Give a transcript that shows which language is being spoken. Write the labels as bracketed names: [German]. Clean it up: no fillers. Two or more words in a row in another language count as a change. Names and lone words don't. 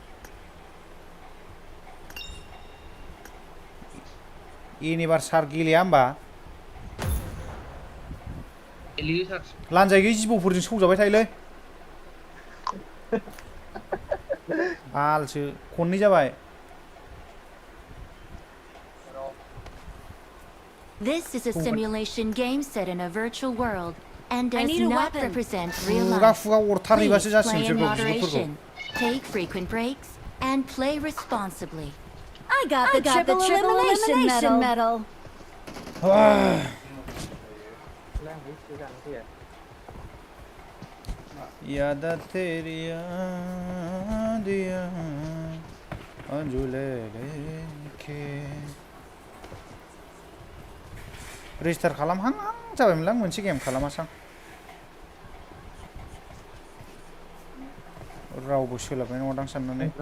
[Bodo] एनिबार सार गेलेया होमबा लानजाय गैयि जिबौफोरजों सौजाबाय थायोलै बालसो खननै जाबाय [English] This is a simulation game set in a virtual world and does not represent real [Bodo] खुगा [English] life. [Bodo] खुगा अरथारहैबासो [English] Please [Bodo] जासिगोन [English] play in [Bodo] बिसोरखौ बिगुरफोरखौ [English] moderation, take frequent breaks, and play responsibly. I got the triple elimination medal. [Hindi] यादा तेरी यादियाँ [Bodo] अंजुले लेके रेजिस्टार खालामहां जाबायमोनलां मोनसे गेम खालामासां रावबो सोलाबनाय नङादां साननानै